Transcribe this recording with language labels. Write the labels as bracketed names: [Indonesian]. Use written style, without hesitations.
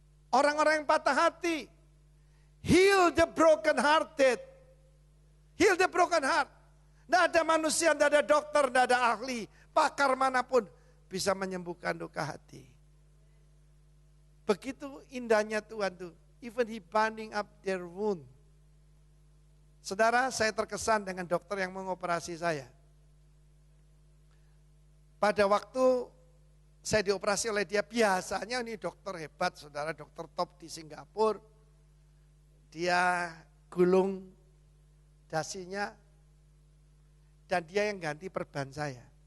[Indonesian] Orang-orang yang patah hati. [English] Heal the broken hearted. Heal the broken heart. [Indonesian] Tidak ada manusia, tidak ada dokter, tidak ada ahli, pakar manapun bisa menyembuhkan luka hati. Begitu indahnya Tuhan tuh, [English] even he binding up their wound. [Indonesian] Saudara, saya terkesan dengan dokter yang mengoperasi saya. Pada waktu saya dioperasi oleh dia, biasanya ini dokter hebat, saudara, dokter top di Singapura. Dia gulung dasinya, dan dia yang ganti perban saya.